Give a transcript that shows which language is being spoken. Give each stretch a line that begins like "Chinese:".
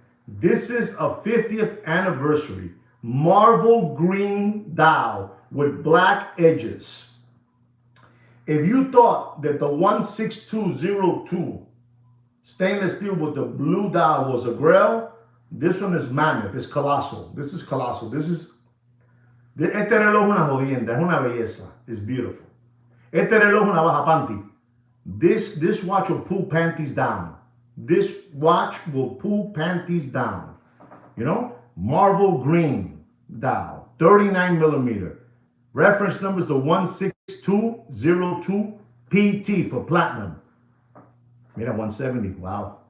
English: This is a 50th anniversary marble green dial with black edges. If you thought that the 16202 stainless steel with the blue dial was a grail, this one is mammoth. It's colossal. This is colossal.
Spanish: Este reloj es una jodienda, es una belleza.
English: It's beautiful.
Spanish: Este reloj es una baja panty.
English: This watch will pull panties down. This watch will pull panties down. You know, marble green dial, 39 millimeter. Reference number is the 16202 PT for platinum.
Spanish: Mira,
English: 170. Wow.